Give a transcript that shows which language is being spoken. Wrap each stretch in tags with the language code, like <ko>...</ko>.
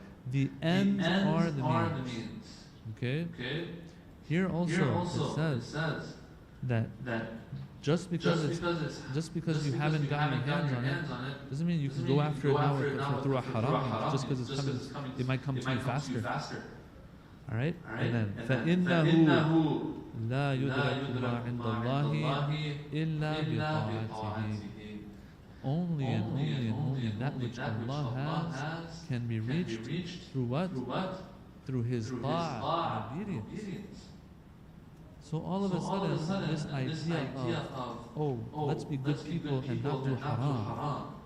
<en>The ends are the means. Okay? Here also it says that just because you haven't gotten your hands on it doesn't mean you can go after it now through a haram. Just because it's coming, it might come to you faster. All right, and then</en> <ar>فإنه لا يدرك ما عند الله إلا بطاعته.</ar> <en>Only that which Allah has can be reached through what? Through His ta'ah, obedience. So all of a sudden, this idea of, let's be good people and not do haram.</en>